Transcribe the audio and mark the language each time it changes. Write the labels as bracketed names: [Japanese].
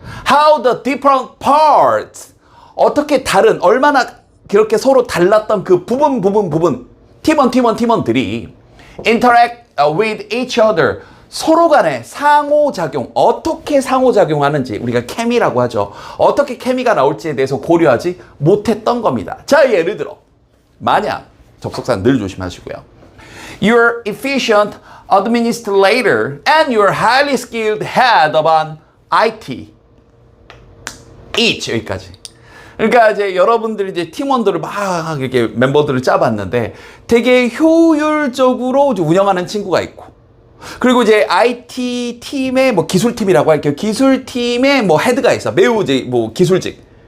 [English] How the different parts, [Korean] 어떻게 다른, 얼마나 그렇게 서로 달랐던 그 부분 팀원들이 [English] interact with each other, [Korean] 서로 간에 상호작용, 어떻게 상호작용하는지 우리가 케미라고 하죠. 어떻게 케미가 나올지에 대해서 고려하지 못했던 겁니다. 자, 예를 들어 만약, 접속사 늘 조심하시고요. [English] You're efficient administrator and you're highly skilled head of an IT. [Korean] each 여기까지. 그러니까 이제 여러분들이 이제 팀원들을 막 이렇게 멤버들을 짜봤는데 되게 효율적으로 운영하는 친구가 있고, 그리고 이제 IT 팀의 뭐 기술팀이라고 할게요. 기술팀의 뭐 헤드가 있어. 매우 이제 뭐 기술직.